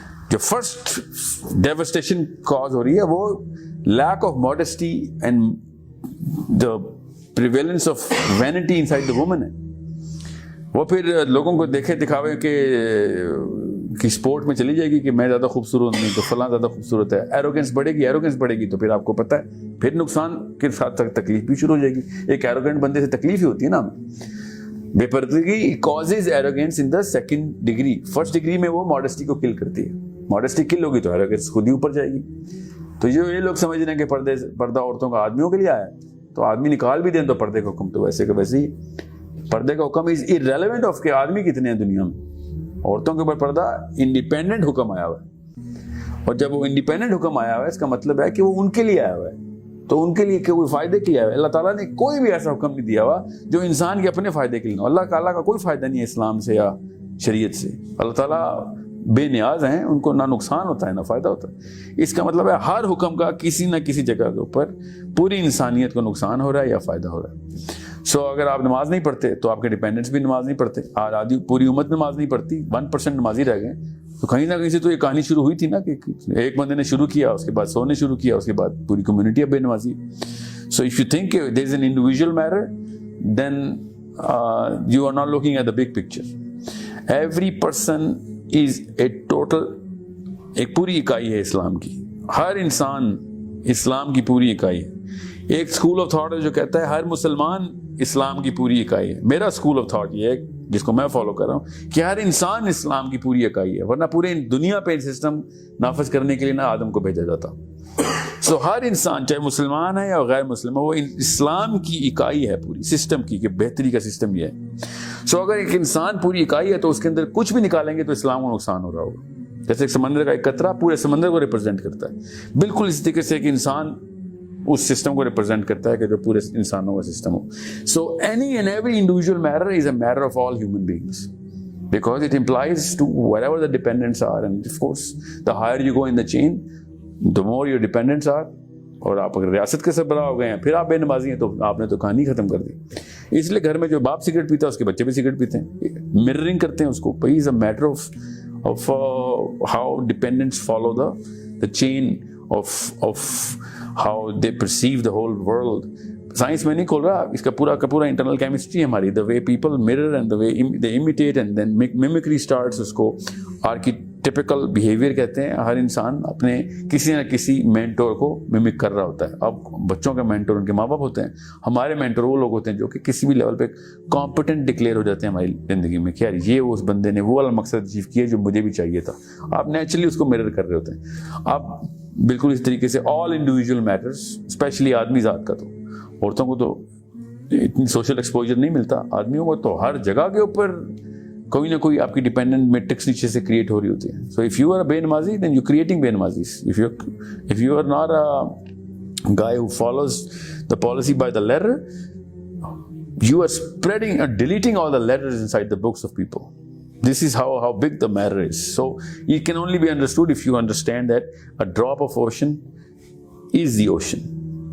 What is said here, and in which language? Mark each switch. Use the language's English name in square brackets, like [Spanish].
[English] جو first devastation cause ہو رہی ہے وہ lack of modesty and the prevalence of vanity inside the woman ہے. [Urdu] وہ پھر لوگوں کو دیکھے دکھاوے کہ سپورٹ میں چلی جائے گی کہ میں زیادہ خوبصورت نہیں تو فلاں زیادہ خوبصورت ہے. ایروگنس بڑھے گی تو پھر آپ کو پتہ ہے پھر نقصان کے ساتھ تکلیف بھی شروع ہو جائے گی. ایک ایروگنٹ بندے سے تکلیف ہی ہوتی ہے نا. [English] بے پردگی causes arrogance in the second degree. [Urdu] First degree میں وہ ماڈسٹی کو کل کرتی ہے. ماڈسٹی کل ہوگی تو ایروگنس خود ہی اوپر جائے گی. تو یہ لوگ سمجھ رہے ہیں کہ پردہ عورتوں کا آدمیوں کے لیے آیا ہے، تو آدمی نکال بھی دیں تو پردے کا حکم تو ویسے کہ ویسے ہی. پردے کا حکم [English] is irrelevant of [Urdu] کہ آدمی کتنے ہیں دنیا میں. عورتوں کے اوپر پردہ انڈیپینڈنٹ حکم آیا ہوا ہے، اور جب وہ انڈیپینڈنٹ حکم آیا ہوا ہے اس کا مطلب ہے کہ وہ ان کے لیے آیا ہوا ہے، تو ان کے لیے کوئی فائدے کے لیے آیا ہوا ہے. اللہ تعالیٰ نے کوئی بھی ایسا حکم نہیں دیا ہوا جو انسان کے اپنے فائدے کے لیے ہو. اللہ تعالیٰ کا کوئی فائدہ نہیں ہے اسلام سے یا شریعت سے. اللہ تعالیٰ بے نیاز ہیں، ان کو نہ نقصان ہوتا ہے نہ فائدہ ہوتا ہے. اس کا مطلب ہے ہر حکم کا کسی نہ کسی جگہ کے اوپر پوری انسانیت کو نقصان ہو رہا ہے یا فائدہ ہو رہا ہے. اگر آپ نماز نہیں پڑھتے تو آپ کے ڈیپینڈنٹس بھی نماز نہیں پڑھتے. آدھی پوری امت نماز نہیں پڑھتی، 1% نمازی رہ گئے. تو کہیں نہ کہیں سے تو یہ کہانی شروع ہوئی تھی نا کہ ایک بندے نے شروع کیا، اس کے بعد 100 نے شروع کیا، اس کے بعد پوری کمیونٹی اب بے نمازی. [English] So if you think there is an individual matter then you are not looking at the big picture. Every person is a total, [Urdu] ایک پوری اکائی ہے اسلام کی. ہر انسان اسلام کی پوری اکائی ہے. ایک اسکول آف تھاٹ ہے جو کہتا ہے ہر مسلمان اسلام کی پوری اکائی ہے. میرا اسکول آف تھاٹ یہ ہے جس کو میں فالو کر رہا ہوں کہ ہر انسان اسلام کی پوری اکائی ہے، ورنہ پورے دنیا پہ سسٹم نافذ کرنے کے لیے نہ آدم کو بھیجا جاتا. سو ہر انسان چاہے مسلمان ہے یا غیر مسلم ہے، وہ اسلام کی اکائی ہے پوری سسٹم کی، کہ بہتری کا سسٹم یہ ہے. سو اگر ایک انسان پوری اکائی ہے تو اس کے اندر کچھ بھی نکالیں گے تو اسلام کو نقصان ہو رہا ہوگا. جیسے ایک سمندر کا ایک قطرہ پورے سمندر کو ریپرزینٹ کرتا ہے، بالکل اس طریقے سے ایک انسان اس سسٹم کو ریپرزینٹ کرتا ہے کہ جو پورے انسانوں کا system ہو. [English] So any and every individual matter is a matter of all human beings because it implies to whatever the dependents are, and of course the higher you go in the chain the more your dependents are. [Urdu] اور آپ اگر ریاست کے سربراہ ہو گئے ہیں پھر آپ بے نمازی ہیں تو آپ نے تو کہانی ختم کر دی. اس لیے گھر میں جو باپ سگریٹ پیتا ہے اس کے بچے بھی سگریٹ پیتے ہیں، مررنگ کرتے ہیں اس کو. [English] بھائی is a matter of how dependents follow the chain of how they perceive the whole world. [Urdu] Science میں نہیں کھول رہا، اس کا پورا کا پورا انٹرنل کیمسٹری ہے ہماری. [English] the way people mirror and the way they imitate and then mimicry starts. [Urdu] اس کو آرکیٹیپیکل بیہیویئر کہتے ہیں. ہر انسان اپنے کسی نہ کسی مینٹور کو ممک کر رہا ہوتا ہے. اب بچوں کا مینٹور ان کے ماں باپ ہوتے ہیں، ہمارے مینٹور وہ لوگ ہوتے ہیں جو کہ کسی بھی لیول پہ کمپیٹنٹ ڈکلیئر ہو جاتے ہیں ہماری زندگی میں کہ یار یہ اس بندے نے وہ والا مقصد اچیو کیا جو مجھے بھی چاہیے تھا. آپ نیچرلی اس کو مرر کر رہے ہوتے ہیں. آپ بالکل اس طریقے سے [English] all individual matters, [Urdu] اسپیشلی آدمی ذات کا. تو عورتوں کو تو اتنی سوشل ایکسپوجر نہیں ملتا، آدمیوں کو تو ہر جگہ کے اوپر کوئی نہ کوئی آپ کی ڈیپینڈنٹ میٹرکس نیچے سے کریٹ ہو رہی ہوتی ہے. [English] So if you are بے نمازی then you creating بے نمازیز. If you are not a guy who follows the policy by the letter, you are spreading or deleting all the letters inside the books of people. This is how big the matter is. So it can only be understood if you understand that a drop of ocean is the ocean.